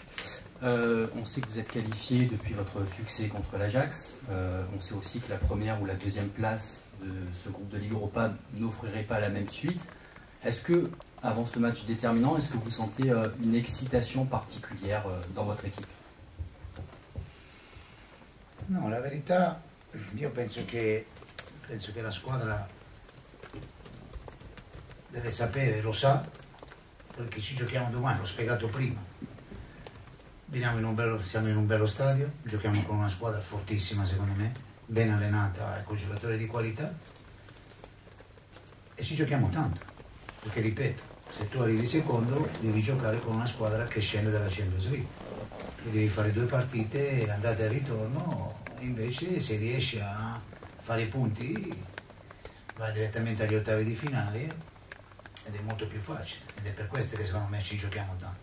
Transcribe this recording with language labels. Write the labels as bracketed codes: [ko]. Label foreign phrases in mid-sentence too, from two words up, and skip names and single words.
[fr] On sait que vous êtes qualifié depuis votre succès contre l'Ajax. On sait aussi que la première ou la deuxième place de ce groupe de Ligue Europa n'offrirait pas la même suite. Est-ce que, avant ce match déterminant, est-ce que vous sentez une excitation particulière dans votre équipe? [it] No, la verità, io penso che la squadra deve sapere, lo sa, perché ci giochiamo domani, l'ho spiegato prima. Siamo in un bello stadio, giochiamo con una squadra fortissima secondo me, ben allenata e con giocatori di qualità e ci giochiamo tanto, perché ripeto, se tu arrivi secondo devi giocare con una squadra che scende dalla Champions League e devi fare 2 partite andate e ritorno, e invece se riesci a fare i punti vai direttamente agli ottavi di finale ed è molto più facile, ed è per questo che secondo me ci giochiamo tanto.